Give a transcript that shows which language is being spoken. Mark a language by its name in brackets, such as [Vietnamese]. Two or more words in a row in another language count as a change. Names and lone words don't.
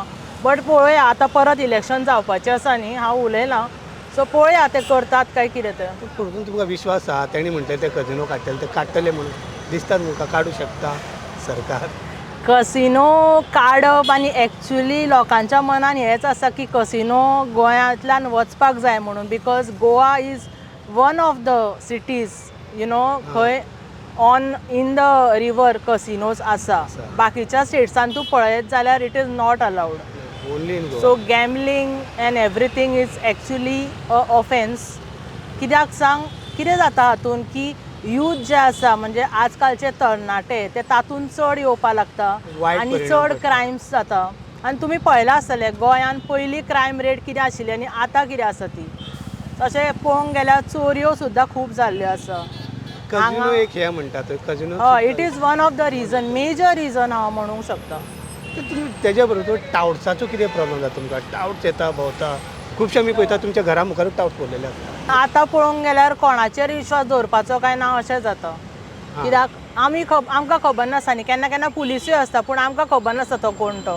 [Konkani] बट पळोवया, आतां परत इलेक्शन जावपाचें आसा न्ही, हांव उलयलां, सो पळोवया ते करतात काय कितें ते। पूण तुमकां विश्वास आहा तेणी म्हणटले ते कझिनो काडटले, ते काडटले म्हणून दिसता तुमकां? काडूं शकता सरकार कसिनो काडप आनी एक्चुली लोकांच्या मनान हेंच आसा की कसिनो गोंयांतल्यान वचपाक जाय म्हणून, [English] because Goa is one of the cities you know [Konkani] खंय [English] on in the river casinos [Konkani] आसा। बाकीच्या स्टेट्सान तूं पळयत जाल्यार [English] it is not allowed. So gambling and everything is actually a offence. [Konkani] कित्याक सांग, कितें जाता हातून की यूथ जे आसा म्हणजे आजकालचे तरणाटे ते तातूंत चड येवपा लागता आनी चड क्रायम्स जाता। आनी तुमी पळयलां आसतलें गोंयान पयलीं क्रायम रेट कितें आशिल्ली आनी आतां कितें आसा ती। तशें पळोवंक गेल्यार चोरयो सुद्दां खूब जाल्ल्यो आसा कझिनो। एक हे म्हणटात कझिनो, हय, [English] It is one of the reason, major reason [Konkani] हांव म्हणूंक शकता। तुमी तेज्या बरोबर टाउट्साचो कितें प्रॉब्लम जाता तुमकां? टाउट्स येता भोंवता खुबशे आमी पळयता तुमच्या घरा मुखारूच टाउट्स पडलेले आसता। आतां पळोवंक गेल्यार कोणाचेर विश्वास दवरपाचो काय ना अशें जाता, कित्याक आमकां खबर नासता न्ही, केन्ना केन्ना पुलिसूय आसता पूण आमकां खबर नासता तो कोण तो।